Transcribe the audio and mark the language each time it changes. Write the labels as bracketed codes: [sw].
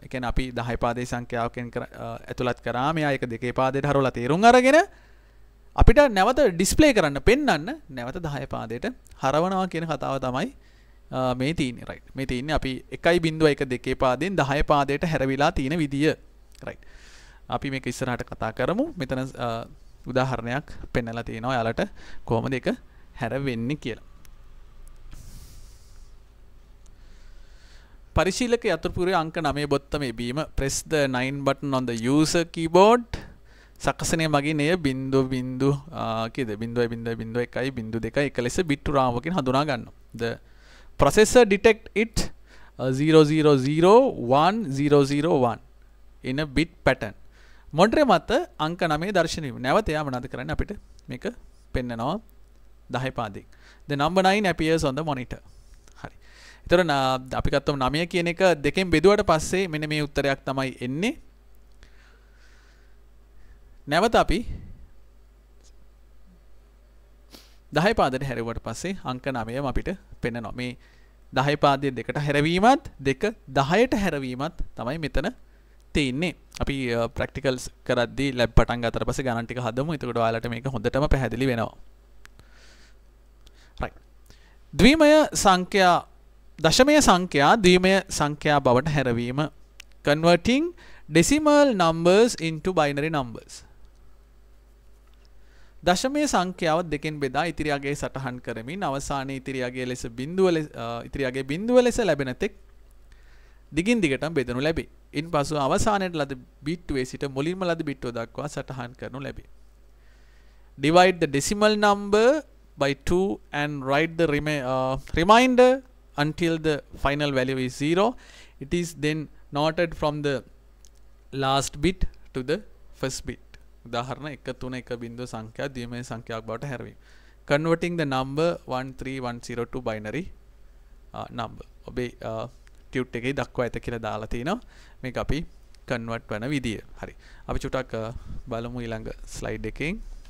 [si] ඒ කියන්නේ අපි 10 පාදයේ සංඛ්‍යාවකින් ඇතුළත් කරාම එයා ඒක 2 පාදයට හරවලා තේරුම් අරගෙන අපිට නැවත ඩිස්ප්ලේ කරන්න පෙන්වන්න නැවත 10 පාදයට හරවනවා කියන කතාව තමයි මේ තියෙන්නේ. රයිට්. මේ තියෙන්නේ අපි 1.1 2 පාදයෙන් 10 පාදයට හැරවිලා තියෙන විදිය. රයිට්. අපි මේක ඉස්සරහට කතා කරමු. මෙතන උදාහරණයක් පෙන්නලා තියෙනවා යාලට කොහොමද ඒක හැරවෙන්නේ කියලා. පරිශීලක යතුරුපුරේ අංක 9 බොත්තම එබීම [en] press the 9 button on the user keyboard. [si] සකසනය මගින් එය බිංදුව කීයද 0.0.1.2 එක ලෙස බිට් රාමුවකින් හඳුනා ගන්නවා. [en] The processor detect it 000101 in a bit pattern. [si] මොඩරේ මත අංක 9 දර්ශනය වීම. නැවත යා මොනවද කරන්නේ අපිට මේක පෙන්නනවා 10 පාදයෙන්. [en] The number 9 appears on the monitor. [si] හරි. ඒතර අපි ගත්තොත් 9 කියන එක දෙකෙන් බෙදුවට පස්සේ මෙන්න මේ උත්තරයක් තමයි එන්නේ. නැවත අපි 10 පාදයට හැරෙවුවට පස්සේ අංක 9ම අපිට පෙන්නනවා. මේ 10 පාදයේ දෙකට හැරවීමත් දෙක 10ට හැරවීමත් තමයි මෙතන තියෙන්නේ. අපි ප්‍රැක්ටිකල්ස් කරද්දී ලැබ් පටන් ගත්තට පස්සේ ගණන් ටික හදමු. එතකොට ඔයාලට මේක හොඳටම පැහැදිලි වෙනවා. right. ද්විමය සංඛ්‍යා දශමය සංඛ්‍යා ද්විමය සංඛ්‍යා බවට හැරවීම. [en] converting decimal numbers into binary numbers. [si] දශමය සංඛ්‍යාව දෙකෙන් බෙදා ඉතිරි අගයේ සටහන් කරමින් අවසානයේ ඉතිරි අගයේ ලෙස බිංදුව ලෙස ලැබෙන තෙක් දිගින් දිගටම බෙදනු ලැබේ. ඉන්පසු අවසානයේ ලද බිට්ටුවේ සිට මුලින්ම ලද බිට්ටුව දක්වා සටහන් කරනු ලැබේ. [en] Divide the decimal number by 2 and write the remainder until the final value is 0. It is then noted from the last bit to the first bit. [si] උදාහරණ 1 3 1 බිංදුව සංඛ්‍යා ද්විමය සංඛ්‍යාවක් බවට හැරවීම. [en] Converting the number 13102 to binary number. [si] ඔබේ tute එකේ දක්වා ඇත කියලා දාලා තිනවා. මේක අපි කන්වර්ට් කරන විදිය. හරි. අපි චුට්ටක් බලමු ඊළඟ ස්ලයිඩ් එකෙන්.